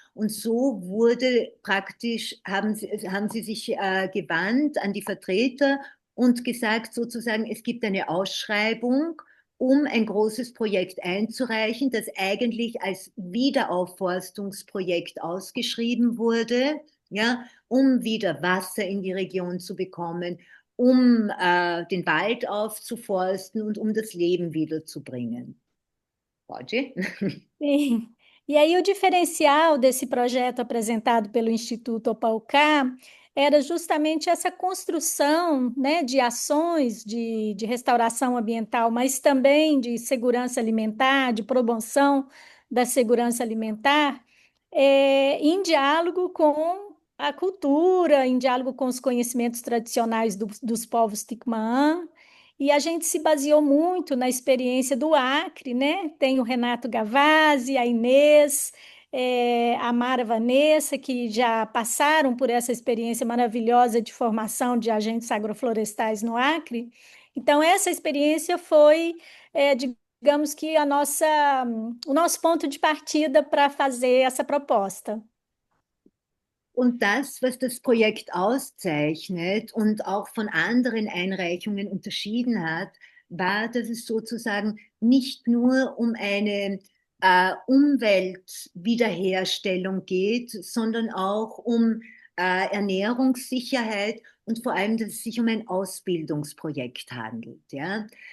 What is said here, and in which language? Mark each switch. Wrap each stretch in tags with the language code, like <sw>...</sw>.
<de>Und so wurde praktisch, haben sie sich gewandt an die Vertreter und gesagt sozusagen, es gibt eine Ausschreibung, um ein großes Projekt einzureichen, das eigentlich als Wiederaufforstungsprojekt ausgeschrieben wurde, ja, um wieder Wasser in die Region zu bekommen, um den Wald aufzuforsten und um das Leben wiederzubringen.</de> <pt>Pode? Sim. E aí o diferencial desse projeto apresentado pelo Instituto Opaucá era justamente essa construção, né, de ações de restauração ambiental, mas também de segurança alimentar, de promoção da segurança alimentar, em diálogo com a cultura, em diálogo com os conhecimentos tradicionais dos povos Ticmaã. E a gente se baseou muito na experiência do Acre, né? Tem o Renato Gavazzi, a Inês, a Mara Vanessa, que já passaram por essa experiência maravilhosa de formação de agentes agroflorestais no Acre. Então, essa experiência foi, digamos que, o nosso ponto de partida para fazer essa proposta.</pt> <de>Und das, was das Projekt auszeichnet und auch von anderen Einreichungen unterschieden hat, war, dass es sozusagen nicht nur um eine Umweltwiederherstellung geht, sondern auch um Ernährungssicherheit und vor allem, dass es sich um ein Ausbildungsprojekt handelt. Ja?</de>